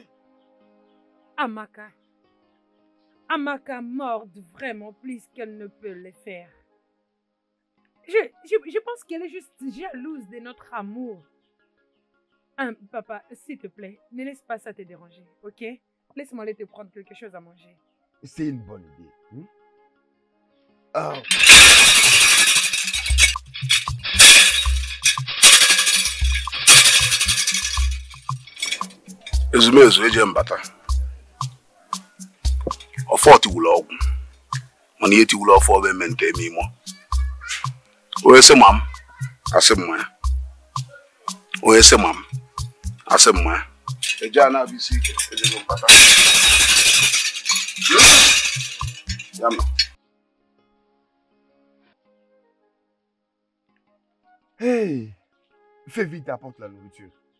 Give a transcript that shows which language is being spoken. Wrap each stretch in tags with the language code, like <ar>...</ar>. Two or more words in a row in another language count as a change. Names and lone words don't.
<fr>Amaka morde vraiment plus qu'elle ne peut le faire. Je pense qu'elle est juste jalouse de notre amour. Papa, s'il te plaît, ne laisse pas ça te déranger, ok? Laisse-moi aller te prendre quelque chose à manger. C'est une bonne idée.</fr> <ig>Ezumezu eje mbata. Ọfọ tiwụlọ ọgwụ. Mana ihe tiwụlọ ọfọ bụ eme nke eme imo. Onye sị ma m, asị m ya. Onye sị ma m, asị m ya. Eje a na-abụ isi ike, eje mbata. Ya nọ.</ig> <fr>Hey, fais vite, apporte la nourriture.</fr>